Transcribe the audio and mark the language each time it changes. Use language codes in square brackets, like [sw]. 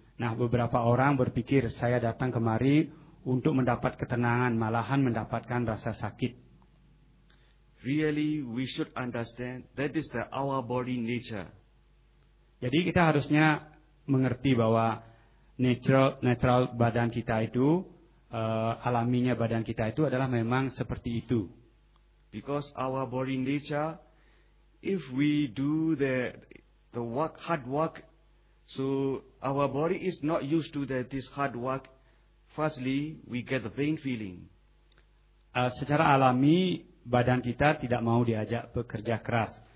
[id] Nah, beberapa orang berpikir saya datang kemari untuk mendapat ketenangan, malahan mendapatkan rasa sakit. [en] Really, we should understand that is the our body nature. [id] Jadi kita harusnya mengerti bahwa natural badan kita itu, alaminya badan kita itu adalah memang seperti itu. [en] Because our body nature, if we do the work, hard work, so our body is not used to this hard work. Firstly, we get the pain feeling. [id] Secara alami, badan kita tidak mau diajak bekerja keras.